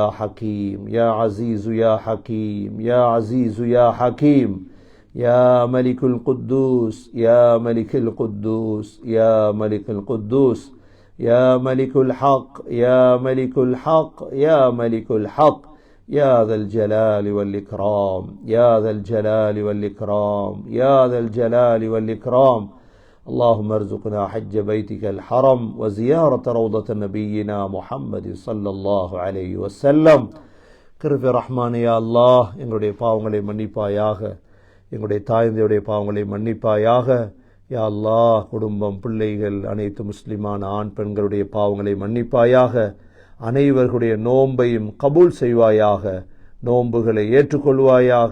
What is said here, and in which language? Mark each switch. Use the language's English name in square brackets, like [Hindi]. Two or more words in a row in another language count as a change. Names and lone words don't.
[Arabic] حكيم يا عزيز يا حكيم يا عزيز يا حكيم يا ملك القدوس يا ملك القدوس يا ملك القدوس يا ملك الحق يا ملك الحق يا ملك الحق يا ذا الجلال والإكرام يا ذا الجلال والإكرام يا ذا الجلال والإكرام. اللهم ارزقنا حج بيتك الحرم وزيارة روضة نبينا محمد صلى الله عليه وسلم. [Tamil] கிருபை ரஹ்மானே [Arabic] يا الله, [Tamil] எங்களுடைய பாவங்களை மன்னிப்பாயாக, எங்களுடைய தாய்ந்தையுடைய பாவங்களை மன்னிப்பாயாக. [Arabic] يا الله, [Tamil] குடும்பம், பிள்ளைகள், அனைத்து முஸ்லிமான ஆண் பெண்களுடைய பாவங்களை மன்னிப்பாயாக. அனைவர்களுடைய நோன்பையும் கபூல் செய்வாயாக, நோன்புகளை ஏற்றுக்கொள்வாயாக.